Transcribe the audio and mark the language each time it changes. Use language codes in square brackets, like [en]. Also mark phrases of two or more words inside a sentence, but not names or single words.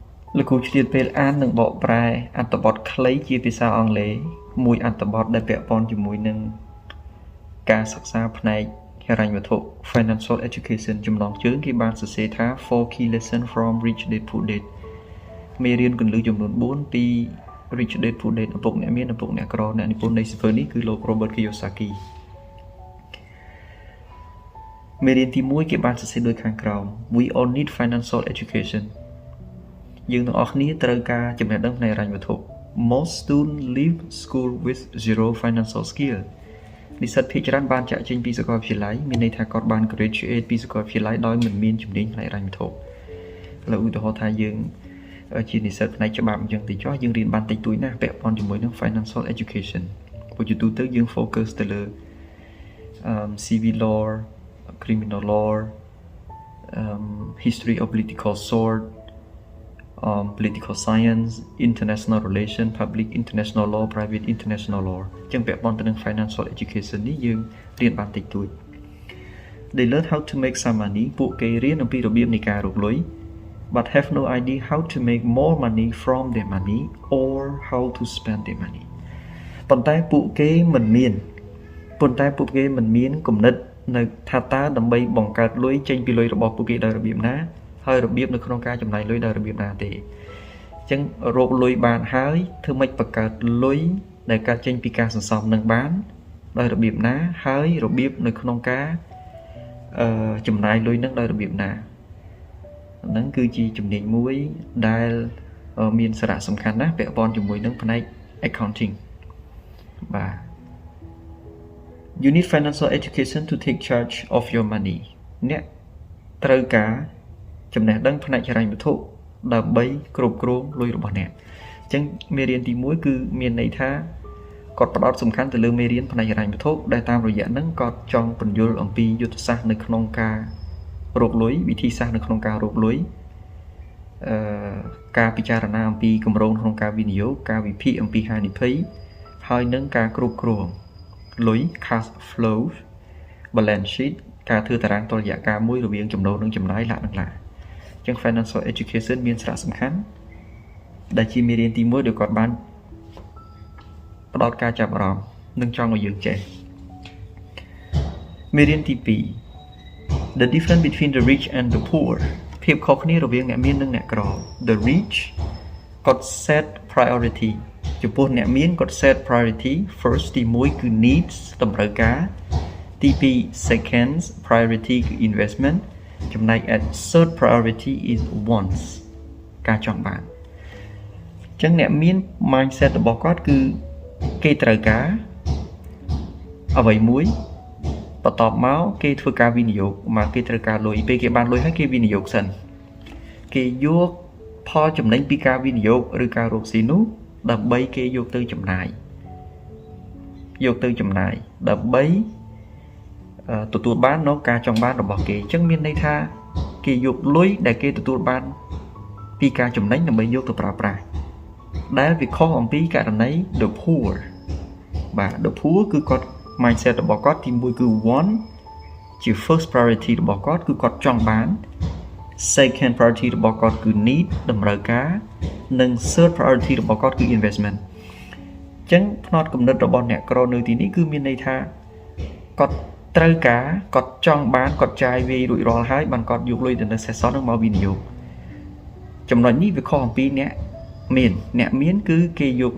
[km] លោកគ្រូឆ្លៀតពេលអាននិងបកប្រែអត្ថបទខ្លីជាភាសាអង់គ្លេសមួយអត្ថបទដែលពាក់ព័ន្ធជាមួយនឹងការសិក្សាផ្នែកហិរញ្ញវត្ថុ [en] Financial Education [km] ចំណងជើងគេបានសរសេរថា [en] 4 key lessons from Rich Dad Poor Dad [km] មេរៀនគន្លឹះចំនួន4ពី Rich Dad Poor Dad ឪពុកអ្នកមានឪពុកអ្នកក្រអ្នកនិពន្ធនៃសៀវភៅនេះគឺលោក Robert Kiyosaki មេរៀនទី1គេបានសរសេរដូចខាងក្រោម [en] We all need financial education [km] យើងទាំងអស់គ្នាត្រូវការចំណេះដឹងផ្នែកហិរញ្ញវត្ថុ [en] Most students leave school with zero financial skill [km] និស្សិតភាគច្រើនបានចាក់ ចេញពីសាកលវិទ្យាល័យមានន័យថាគាត់បាន graduate ពីសាកលវិទ្យាល័យដោយមិនមានជំនាញផ្នែកហិរញ្ញវត្ថុឥឡូវឧទាហរណ៍ថាយើងជានិស្សិតផ្នែកច្បាប់អញ្ចឹងទៅ ចុះយើងរៀនបានតិចតួចណាស់ពាក់ព័ន្ធជាមួយនឹង [en] financial education [km] ព្រោះជាទូទៅយើង focus ទៅលើ [en] civil law criminal law history of political sort political science international relation public international law private international law [km] ចឹងពាក់ព័ន្ធទៅនឹង [en] financial education [km] នេះយើងរៀនបានតិចតួច [en] They learn how to make some money [km] ពួកគេរៀនអំពីរបៀបនៃការរកលុយ [en] but have no idea how to make more money from their money or how to spend their money [km] ប៉ុន្តែពួកគេមិនមាន គំនិតនៅថាតើដើម្បីបង្កើតលុយចេញពីលុយរបស់ពួកគេដោយរបៀបណាហើយរបៀបនៅក្នុងការចំណាយលុយដោយរបៀបណាទេអញ្ចឹងរកលុយបានហើយធ្វើម៉េចបង្កើតលុយដែល កើតចេញពីការសន្សំនឹងបានដោយរបៀបណាហើយរបៀបនៅក្នុងការចំណាយលុយនឹងដោយរបៀបណាហ្នឹងគឺជាជំនាញ មួយដែលមានសារៈសំខាន់ណាស់ពាក់ព័ន្ធជាមួយនឹងផ្នែក accounting បាទ [en] You need financial education to take charge of your money [km] អ្នកត្រូវការចំណេះដឹងផ្នែកហិរញ្ញវត្ថុដើម្បីគ្រប់គ្រងលុយរបស់អ្នកអញ្ចឹងមេរៀនទី1គឺមានន័យថាគាត់ផ្ដោតសំខាន់ទៅលើមេរៀនផ្នែកហិរញ្ញវត្ថុដែលតាមរយៈហ្នឹងគាត់ចង់ពន្យល់អំពីយុទ្ធសាស្ត្រនៅក្នុងការរកលុយវិធីសាស្ត្រនៅក្នុងការរកលុយ ការពិចារណាអំពីគម្រោងក្នុងការវិនិយោគការវិភាគអំពីហានិភ័យហើយនឹងការគ្រប់គ្រងលុយ [en] cash flow balance sheet [km] ការធ្វើតារាងតុល្យការមួយរវាងចំណូលនិងចំណាយលក្ខណៈអញ្ចឹង [en] financial education [km] មានសារៈសំខាន់ដែលជាមេរៀនទី1ដែលគាត់បានផ្ដោតការចាប់អារម្មណ៍និងចង់ឲ្យយើងចេះ មេរៀនទី2 [en] The difference between the rich and the poor [km] ភាពខុសគ្នារវាងអ្នកមាននិងអ្នកក្រ [en] The rich គាត់ set priority ចំ [km] ពោះអ្នកមានគាត់ [en] set priority first [km] ទី1គឺ needs តម្រូវការទី2 [en] second priority [km] គឺ investment ចំណែក [en] at third priority is wants [km] ការចង់បានអញ្ចឹងអ្នកមាន mindset របស់គាត់គឺគេត្រូវការអ្វីមួយបន្ទាប់មកគេធ្វើការវិនិយោគមកគេត្រូវការលុយពេលគេបានលុយហើយគេវិនិយោគសិនគេយកផលចំណេញពីការវិនិយោគឬការរកស៊ីនោះដើម្បីគេយកទៅចំណាយ ដើម្បីទទួលបាននៅការចង់បានរបស់គេអញ្ចឹងមានន័យថាគេយកលុយដែលគេទទួលបានពីការចំណេញដើម្បីយកទៅប្រើប្រាស់ដែលវាខុសអំពីករណី [en] the poor [km] បាទ [en] the poor [km] គឺគាត់ mindset របស់គាត់ទី1គឺ want ជា [en] first priority [km] របស់គាត់គឺគាត់ចង់បាន [en] second priority [km] របស់គាត់គឺ need តម្រូវការនិង [en] third priority [km] របស់គាត់គឺ investment អញ្ចឹងផ្នត់គំនិតរបស់អ្នកក្រនៅទីនេះគឺមានន័យថាគាត់ត្រូវការគាត់ចង់បានគាត់ចាយវាយរួចរាល់ហើយបានគាត់យកលុយទៅនៅសេសសល់នឹងមកវិនិយោគចំណុចនេះវាខុសអំពីអ្នកមានគឺគេយក